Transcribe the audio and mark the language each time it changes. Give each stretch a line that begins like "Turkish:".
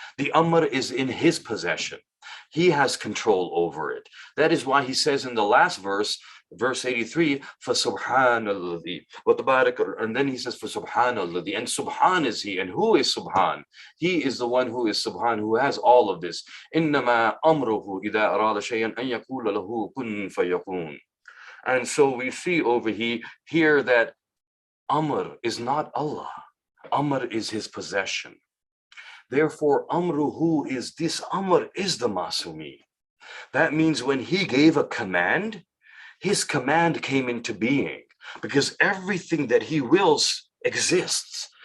English: The amr is in his possession. He has control over it. That is why he says in the last verse, verse 83,
Arabic: فَسُبْحَانَ الَّذِي,
English: and then he says, فَسُبْحَانَ الَّذِي, and Subhan is he. And who is Subhan? He is the one who is Subhan, who has all of this.
Arabic: إِنَّمَا أَمْرُهُ إِذَا أَرَادَ شَيْئًا أَن يَقُولَ لَهُ كُن فَيَكُونَ.
English: And so we see over here that Amr is not Allah. Amr is his possession. Therefore, Amruhu is this Amr is the Masumi. That means when he gave a command, his command came into being because everything that he wills exists.